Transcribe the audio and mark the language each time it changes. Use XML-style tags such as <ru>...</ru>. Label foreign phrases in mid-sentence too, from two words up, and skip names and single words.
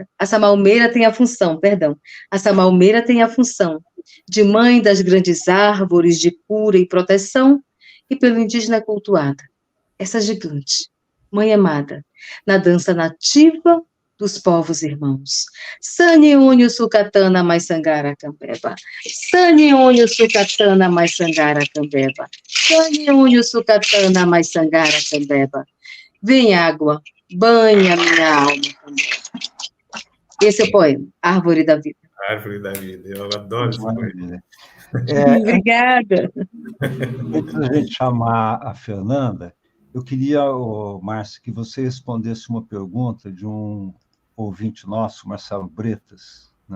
<pt>A samalmeira tem a função de mãe das grandes árvores de cura e proteção, e pelo indígena cultuada. Essa gigante, mãe amada, na dança nativa dos povos irmãos. Sani unho sucatana mais sangara cambeba. Sani unho sucatana mais sangara cambeba. Sani unho sucatana mais sangara cambeba. Vem água, banha minha alma também. Esse é o poema, Árvore da Vida. Árvore da Vida, eu adoro esse poema. Obrigada. Antes da gente chamar a Fernanda, eu queria, Márcia, que você respondesse uma pergunta de um ouvinte nosso, Marcelo Bretas, né?</pt>